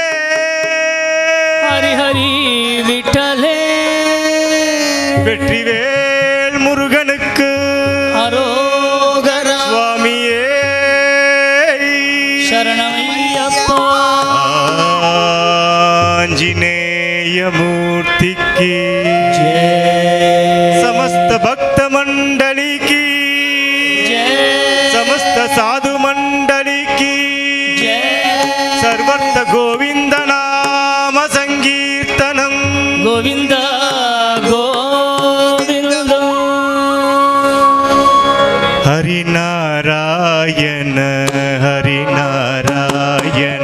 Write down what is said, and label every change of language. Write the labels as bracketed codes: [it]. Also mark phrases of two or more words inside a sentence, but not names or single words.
[mr] हरि हरि विठले [ta] வெற்றிவேல் முருகனுக்கு அரோகரா சுவாமியே சரணமையப்பா ஆஞ்சநேய மூர்த்திக்கு [hi] जय समस्त भक्त मंडली की जय समस्त साधु मंडली की जय [sa] सर्वत्र गोविंद नाम संकीर्तनम गोविंद गोविंद हरि नारायण हरि नारायण